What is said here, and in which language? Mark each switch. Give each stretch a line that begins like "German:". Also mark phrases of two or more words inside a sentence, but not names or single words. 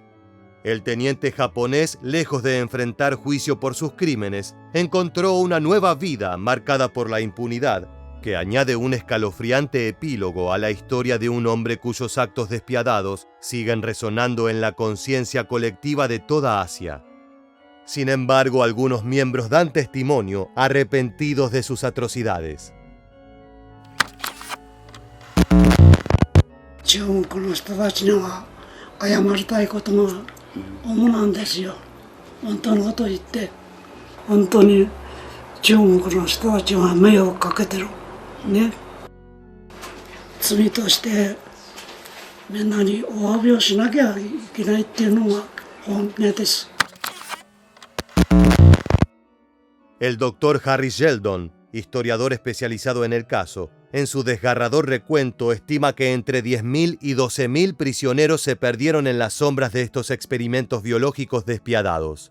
Spanish: El teniente japonés, lejos de enfrentar juicio por sus crímenes, encontró una nueva vida marcada por la impunidad, que añade un escalofriante epílogo a la historia de un hombre cuyos actos despiadados siguen resonando en la conciencia colectiva de toda Asia. Sin embargo, algunos miembros dan testimonio arrepentidos de sus atrocidades.
Japanese: 中国の人たちには謝りたいことが主なんですよ。本当のことを言って、本当に中国の人たちは迷惑かけてる。ね。罪としてみんなにお詫びをしなきゃいけないっていうのが本音です。
Spanish: El doctor Harry Sheldon, historiador especializado en el caso, en su desgarrador recuento estima que entre 10.000 y 12.000 prisioneros se perdieron en las sombras de estos experimentos biológicos despiadados.